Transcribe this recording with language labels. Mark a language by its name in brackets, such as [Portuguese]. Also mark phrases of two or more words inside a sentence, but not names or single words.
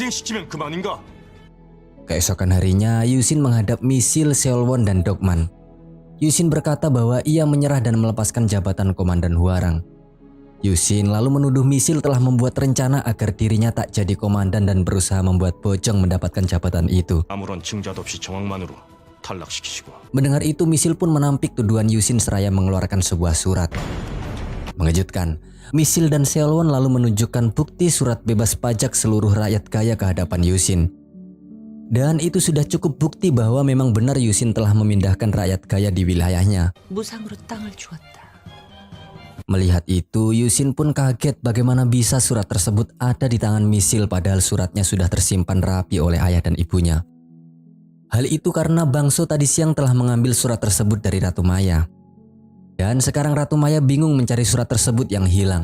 [Indonesian] Keesokan harinya, Yusin menghadap misil Seolwon dan Dokman. Yusin berkata bahwa ia menyerah dan melepaskan jabatan Komandan Hwarang. Yusin lalu menuduh Misil telah membuat rencana agar dirinya tak jadi komandan dan berusaha membuat Bojong mendapatkan jabatan itu. [Korean] 아무런 증자도 없이 정황만으로 탈락시키시고. [Indonesian] Mendengar itu, Misil pun menampik tuduhan Yusin seraya mengeluarkan sebuah surat. Mengejutkan, Misil dan Seolwon lalu menunjukkan bukti surat bebas pajak seluruh rakyat Gaya ke hadapan Yusin. Dan itu sudah cukup bukti bahwa memang benar Yusin telah memindahkan rakyat Gaya di wilayahnya. [Korean] 무상으로 땅을 주었다. [Indonesian] Melihat itu, Yusin pun kaget bagaimana bisa surat tersebut ada di tangan Misil padahal suratnya sudah tersimpan rapi oleh ayah dan ibunya. Hal itu karena Bangso tadi siang telah mengambil surat tersebut dari Ratu Maya. Dan sekarang Ratu Maya bingung mencari surat tersebut yang hilang.